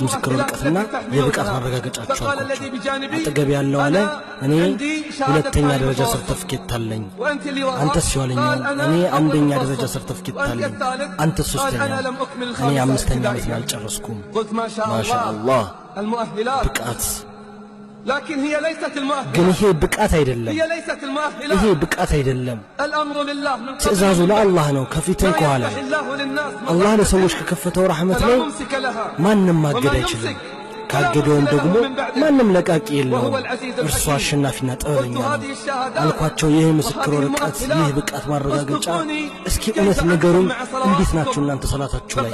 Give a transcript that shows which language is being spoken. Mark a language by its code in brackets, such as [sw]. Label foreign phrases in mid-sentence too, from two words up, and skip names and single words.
[am] ምስክር ወረቀትና የብቃት ማረጋገጫችሁ አልኳቸው። አጠገብ ያለው አለ እኔ ሁለተኛ ደረጃ ሰርተፍኬት አለኝ። አንተስ ሲዋለኛው እኔ አንደኛ ደረጃ ሰርተፍኬት አለኝ። አንተስ ሶስተኛ። እኔ አምስተኛ ዓመት አልጨረስኩም። ማሻአላህ ብቃት [ar] لكن هي ليست المؤهلة. [am] ግን ይሄ ብቃት አይደለም። [ar] هي ليست المؤهلة. [am] ይሄ ብቃት አይደለም። [ar] الأمر لله من قبل. [am] ትእዛዙ ለአላህ ነው ከፊትም ከኋላ። አላህ ለሰዎች ከከፈተው ረሕመት ላይ ማንም ማገድ አይችልም። ካገደውም ደግሞ ማንም ለቃቂ የለውም። እርሱ አሸናፊና ጥበበኛ ነው አልኳቸው። ይህ ምስክር ወረቀት፣ ይህ ብቃት ማረጋገጫ እስኪ እውነት ንገሩኝ፣ እንዴት ናችሁ እናንተ ሰላታችሁ ላይ?